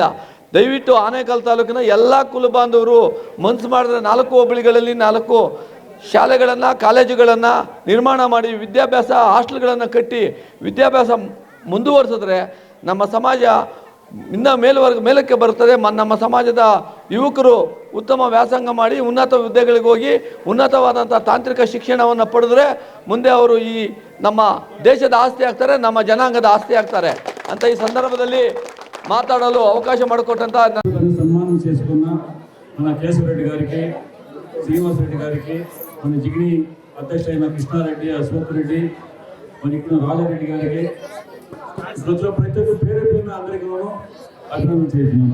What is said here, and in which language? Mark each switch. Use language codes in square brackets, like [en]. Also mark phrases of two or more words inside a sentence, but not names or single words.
[kn] ದಯವಿಟ್ಟು ಆನೇಕಲ್ ತಾಲೂಕಿನ ಎಲ್ಲ ಕುಲಬಾಂಧವರು ಮನಸ್ಸು ಮಾಡಿದ್ರೆ 4 ಹೋಬಳಿಗಳಲ್ಲಿ 4 ಶಾಲೆಗಳನ್ನು, ಕಾಲೇಜುಗಳನ್ನು ನಿರ್ಮಾಣ ಮಾಡಿ ವಿದ್ಯಾಭ್ಯಾಸ ಹಾಸ್ಟೆಲ್ಗಳನ್ನು ಕಟ್ಟಿ ವಿದ್ಯಾಭ್ಯಾಸ ಮುಂದುವರಿಸಿದ್ರೆ ನಮ್ಮ ಸಮಾಜ ಇನ್ನು ಮೇಲಕ್ಕೆ ಬರ್ತದೆ. ನಮ್ಮ ಸಮಾಜದ ಯುವಕರು ಉತ್ತಮ ವ್ಯಾಸಂಗ ಮಾಡಿ ಉನ್ನತ ಹುದ್ದೆಗಳಿಗೆ ಹೋಗಿ ಉನ್ನತವಾದಂಥ ತಾಂತ್ರಿಕ ಶಿಕ್ಷಣವನ್ನು ಪಡೆದ್ರೆ ಮುಂದೆ ಅವರು ಈ ನಮ್ಮ ದೇಶದ ಆಸ್ತಿ ಆಗ್ತಾರೆ, ನಮ್ಮ ಜನಾಂಗದ ಆಸ್ತಿ ಆಗ್ತಾರೆ ಅಂತ ಈ ಸಂದರ್ಭದಲ್ಲಿ [te] మాట్లాడాలో అవకాశం [kn] ಮಾಡಿಕೊಟ್ಟంత [te] సన్మానం చేసుకున్న మన కేశవరెడ్డి గారికి, శ్రీనివాస్ రెడ్డి గారికి, మన జిగిని అధ్యక్షుడైన కృష్ణారెడ్డి, అశోక్ రెడ్డి, మన ఇక్కడ రాజారెడ్డి గారికి ప్రతి ఒక్క పేరున అందరికీ అభినందన చేస్తున్నాం.